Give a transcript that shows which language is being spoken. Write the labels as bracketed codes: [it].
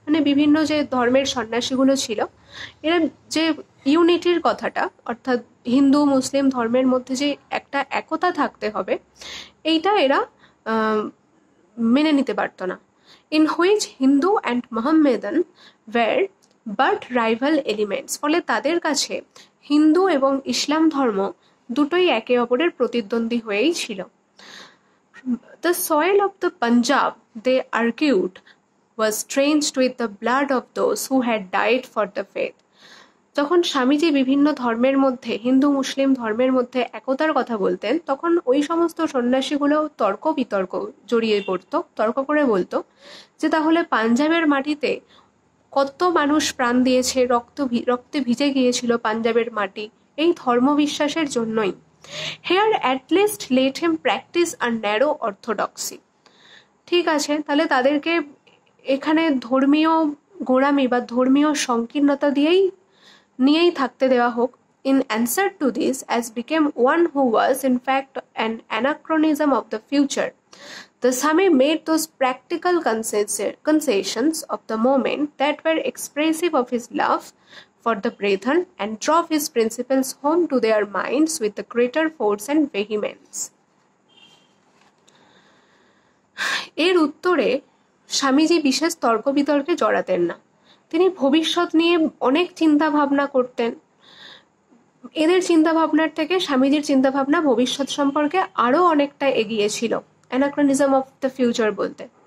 [bn] মানে বিভিন্ন যে ধর্মের সন্ন্যাসীগুলো ছিল, এরা যে ইউনিটির কথাটা, অর্থাৎ হিন্দু মুসলিম ধর্মের মধ্যে যে একটা একতা থাকতে হবে, এইটা এরা মেনে নিতে পারতো না। [en] in which Hindu and Mohammedan were but rival elements, [bn] ফলে তাদের কাছে হিন্দু এবং ইসলাম ধর্ম দুটোই একে অপরের প্রতিদ্বন্দ্বী হয়েই ছিল। [en] The soil of the Punjab, they argued, was drenched with the blood of those who had died for the faith. [bn] যখন স্বামীজি বিভিন্ন ধর্মের মধ্যে, হিন্দু মুসলিম ধর্মের মধ্যে একতার কথা বলতেন, তখন ওই সমস্ত সন্ন্যাসীগুলো তর্ক বিতর্ক জড়িয়ে পড়তো, তর্ক করে বলতো যে তাহলে পাঞ্জাবের মাটিতে কত মানুষ প্রাণ দিয়েছে, রক্তে ভিজে গিয়েছিল পাঞ্জাবের মাটি এই ধর্মবিশ্বাসের জন্যই। [en] Here at least let him practice a narrow orthodoxy. [bn] ঠিক আছে, তাহলে তাদেরকে এখানে ধর্মীয় গোঁড়ামি বা ধর্মীয় সংকীর্ণতা নিয়েই থাকতে দেওয়া হোক। [en] In answer to this, as became one who was in fact an anachronism of the future, the Swami made those practical concessions of the moment that were expressive of his love for the brethren and drove his principles home to their minds with the greater force and vehemence. [bn] এর উত্তরে স্বামীজি বিশেষ তর্ক বিতর্কে জড়াতেন না। তিনি ভবিষ্যৎ নিয়ে অনেক চিন্তা ভাবনা করতেন। এদের চিন্তা ভাবনার থেকে স্বামীজির চিন্তা ভাবনা ভবিষ্যৎ সম্পর্কে আরো অনেকটা এগিয়ে ছিল, [en] anachronism of the future [bn] বলতে।